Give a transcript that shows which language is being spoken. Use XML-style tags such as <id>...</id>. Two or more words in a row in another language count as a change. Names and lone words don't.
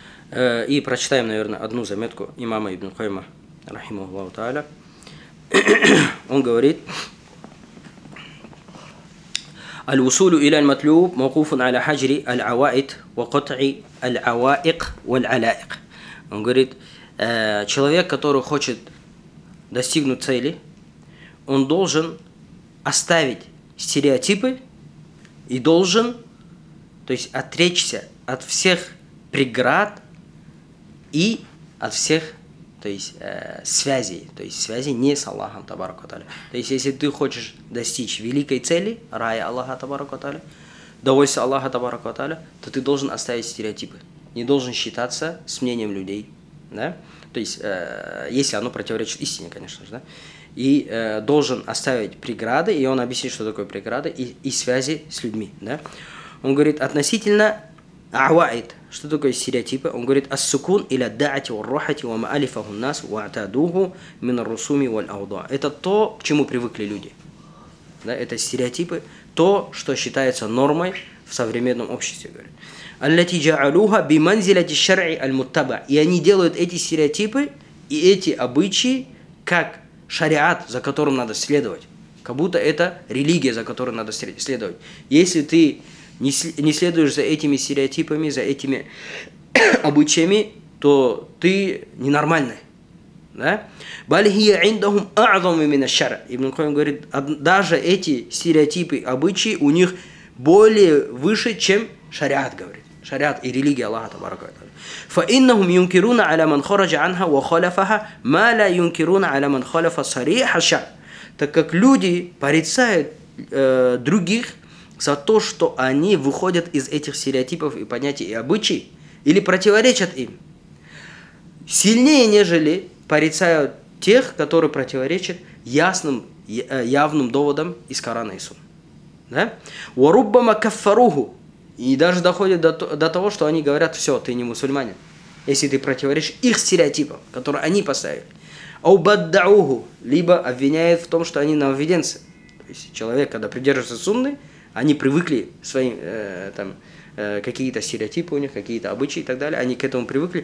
<ru>И прочитаем, наверное, одну заметку имама Ибн Кайма,</ru> <ar>رحمه الله تعالى.</ar> <ru>Он говорит:</ru> <ar>«الوصول إلى المطلوب موقوف على هجر العوائد وقطع العوائق والعلائق».</ar> <ru>Он говорит, человек, который хочет достигнуть цели, он должен оставить стереотипы и должен, то есть, отречься от всех преград и от всех, то есть, связей, то есть связей не с Аллахом</ru> <ar>تبارك وتعالى.</ar> <ru>То есть, если ты хочешь достичь великой цели, рая Аллаха</ru> <ar>تبارك وتعالى,</ar> <ru>довольствия Аллаха</ru> <ar>تبارك وتعالى,</ar> <ru>то ты должен оставить стереотипы, не должен считаться с мнением людей, да? То есть, если оно противоречит истине, конечно же, да? И должен оставить преграды, и он объяснит, что такое преграды, и связи с людьми, да? Он говорит, относительно аваид, что такое стереотипы? Он говорит,</ru> <ar>السكون إلى الدعة والراحة وما ألفه الناس واعتادوه من الرسوم والأوضاع.</ar> <ru>Это то, к чему привыкли люди. Да? Это стереотипы, то, что считается нормой в современном обществе, говорит.</ru> <ar>التي جعلوها بمنزلة الشرع المتبع.</ar> <ru>И они делают эти стереотипы и эти обычаи как шариат, за которым надо следовать. Как будто это религия, за которой надо следовать. Если ты не следуешь за этими стереотипами, за этими обычаями, то ты ненормальный. Да? Ибн Кайим говорит, даже эти стереотипы, обычаи у них более выше, чем шариат, говорит. Шариат и религия Аллаха табарака.</ru> <ar>فإنهم ينكرون على من خرج عنها وخالفها ما لا ينكرون على من خالف صريح الشرع.</ar> <ru>Так как люди порицают других за то, что они выходят из этих стереотипов и понятий и обычаи, или противоречат им, сильнее, нежели порицают тех, которые противоречат ясным, явным доводам из Корана и Сунны. Да?</ru> <ar>وَرُبَّمَا كَفَّرُوهُ.</ar> <ru>И даже доходит до того, что они говорят, все, ты не мусульманин, если ты противоречишь их стереотипам, которые они поставили.</ru> <ar>«أو بدعوه»,</ar> <ru>либо обвиняют в том, что они нововведенцы. То есть человек, когда придерживается сунны, они привыкли своим какие-то стереотипы у них, какие-то обычаи и так далее, они к этому привыкли.</ru>